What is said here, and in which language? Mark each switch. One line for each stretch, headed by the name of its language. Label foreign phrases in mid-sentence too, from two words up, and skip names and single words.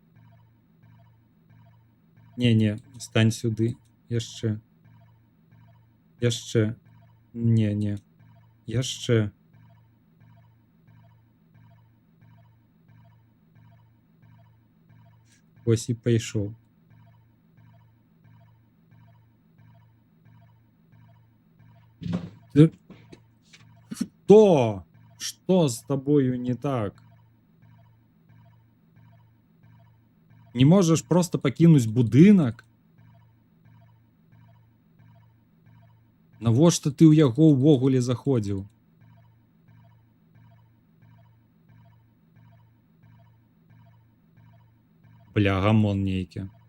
Belarusian: Не, стань сюды. Яшчэ. Яшчэ. Не. Яшчэ. Ось і пайшоў.
Russian: Что? Что с тобою не так?
Belarusian: Не можаш просто пакінуць будынак? Навошта ты ў яго ўвогуле заходзіў? Бля, гамон нейкі.